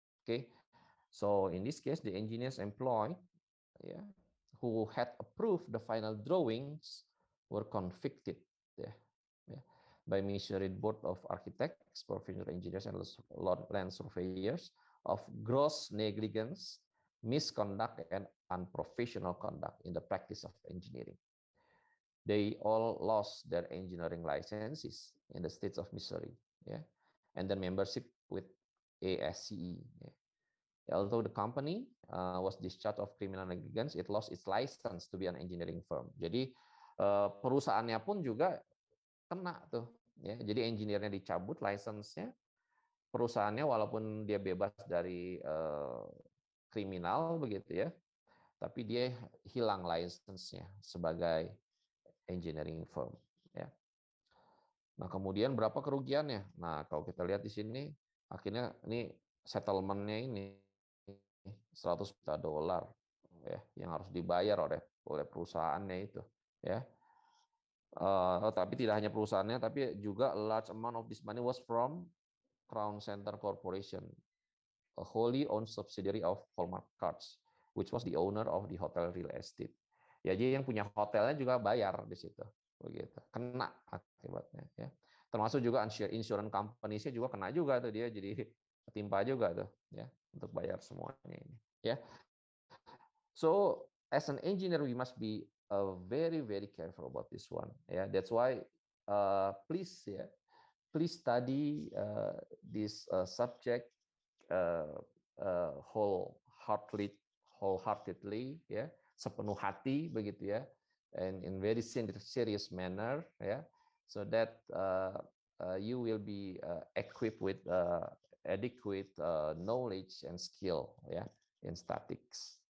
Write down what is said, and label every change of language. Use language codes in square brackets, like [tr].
[en] Okay, so in this case, the engineers employed, yeah, who had approved the final drawings were convicted, yeah, by Missouri Board of Architects, Professional Engineers, and Land Surveyors of gross negligence, misconduct, and unprofessional conduct in the practice of engineering. They all lost their engineering licenses in the states of Missouri, yeah, and then membership with ASCE. Yeah. Although the company was discharged of criminal negligence, it lost its license to be an engineering firm. [id] Jadi perusahaannya pun juga kena tuh, ya. Jadi engineer-nya dicabut license-nya, perusahaannya walaupun dia bebas dari kriminal begitu ya, tapi dia hilang license-nya sebagai engineering firm, ya. Nah, kemudian berapa kerugiannya? Nah, kalau kita lihat di sini, akhirnya ini settlement-nya ini $100 juta, ya, yang harus dibayar oleh perusahaannya itu, ya. Tapi tidak hanya perusahaannya, tapi juga [en] a large amount of this money was from Crown Center Corporation, a wholly owned subsidiary of Hallmark Cards, which was the owner of the hotel real estate. [id] Ya, jadi yang punya hotelnya juga bayar di situ, begitu, kena akibatnya, ya. Termasuk juga insurance company-nya juga kena juga tuh, dia jadi ketimpa juga tuh, ya, untuk bayar semuanya ini, ya. [en] So as an engineer we must be very careful about this one, yeah. That's why please study this subject wholeheartedly, ya, [id] sepenuh hati begitu ya, [en] and in very serious manner, ya, so that you will be equipped with adequate knowledge and skill, ya, in statics.